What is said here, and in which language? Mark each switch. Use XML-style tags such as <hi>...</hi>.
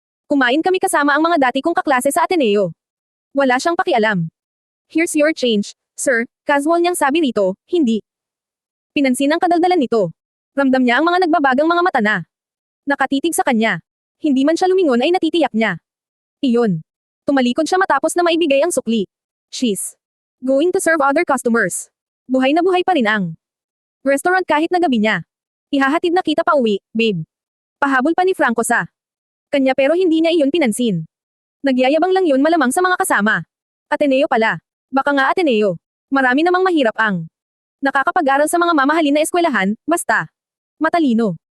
<tl>Kumain kami kasama ang mga dati kong kaklase sa Ateneo. Wala siyang pakialam.</tl> <en>Here's your change, sir, casual</en> <tl>niyang sabi rito, hindi. Pinansin ang kadaldalan nito. Ramdam niya ang mga nagbabagang mga mata na nakatitig sa kanya. Hindi man siya lumingon ay natitiyak niya. Iyon. Tumalikod siya matapos na maibigay ang sukli.</tl> <en>She's going to serve other customers.</en> <tl>Buhay na buhay pa rin ang restaurant kahit na gabi niya. Ihahatid na kita pa uwi, babe. Pahabol pa ni Franco sa kanya pero hindi niya iyon pinansin. Nagyayabang lang yun malamang sa mga kasama. Ateneo pala. Baka nga Ateneo. Marami namang mahirap ang nakakapag-aral sa mga mamahalin na eskwelahan, basta matalino.</tl>